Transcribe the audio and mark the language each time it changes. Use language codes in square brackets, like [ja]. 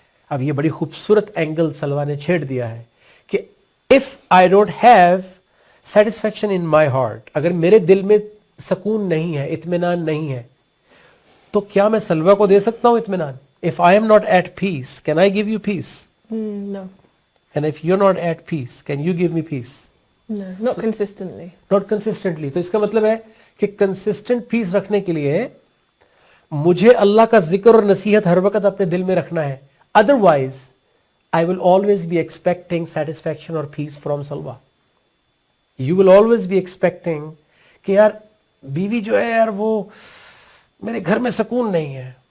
[ur] اب یہ بڑی خوبصورت اینگل سلوہ نے چھیڑ دیا ہے کہ [en] if I don't have satisfaction in my heart، [ur] اگر میرے دل میں سکون نہیں ہے، اطمینان نہیں ہے، تو کیا میں سلوہ کو دے سکتا ہوں اطمینان؟ [en] If I am not at peace, can I give you peace? No. And if you're not at peace, can you give me peace? No, not consistently. Not consistently. [ur] تو اس کا مطلب ہے کہ consistent peace رکھنے کے لیے مجھے اللہ کا ذکر اور نصیحت ہر وقت اپنے دل میں رکھنا ہے. [en] Otherwise, I will always be expecting satisfaction or peace from Salwa. You will always be expecting [ur] کہ یار بیوی جو ہے یار وہ میرے گھر میں سکون نہیں ہے.